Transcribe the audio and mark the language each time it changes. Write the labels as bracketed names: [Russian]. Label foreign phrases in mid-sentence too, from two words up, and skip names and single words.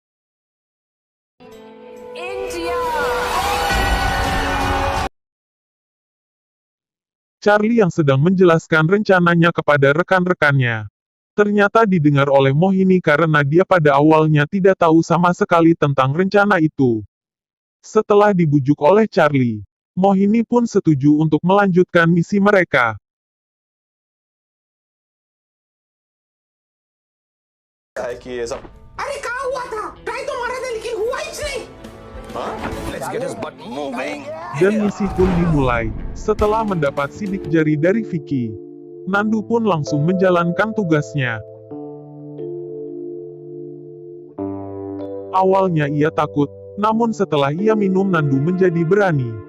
[Indonesian] Charlie yang sedang menjelaskan rencananya kepada rekan-rekannya. Ternyata didengar oleh Mohini karena dia pada awalnya tidak tahu sama sekali tentang rencana itu. Setelah dibujuk oleh Charlie, Mohini pun setuju untuk melanjutkan misi mereka. [Hindi] अरे कहाँ हुआ था? ट्राई तो मारा था लेकिन हुआ ही नहीं। [English] Let's get his butt moving. [Indonesian] Dan misi pun dimulai. Setelah mendapat sidik jari dari Vicky, Nandu pun langsung menjalankan tugasnya. Awalnya ia takut, namun setelah ia minum Nandu menjadi berani.